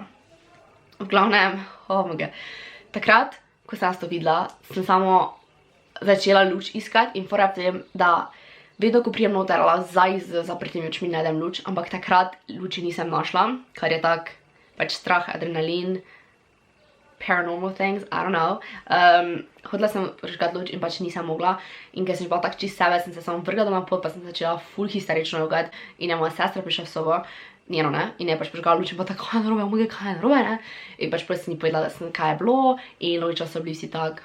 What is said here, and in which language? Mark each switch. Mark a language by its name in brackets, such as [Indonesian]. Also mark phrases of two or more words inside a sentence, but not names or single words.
[Slovenian] V glavnem, oh moj god. Takrat, ko sem to videla, sem samo začela luč iskati in fora vem, da vedno, ko prijem noter, zdaj z zaprtimi očmi najdem luč, ampak takrat luči nisem našla, kar je tak pač strah, adrenalin, [English] paranormal things, I don't know. [Slovenian] Hodila sem prižgati luč in pač nisem mogla in ker sem bila tak čist sebe, sem se samo vrgla doma pot, pa sem začela ful histerično jogati in je moja sestra prišla v sobo njeno, ne, in je pač prižgala luč in pa tako, kaj je narobe, omega, kaj je narobe, ne, in pač prej sem ji povedala, kaj je bilo, in logično so bili vsi tak.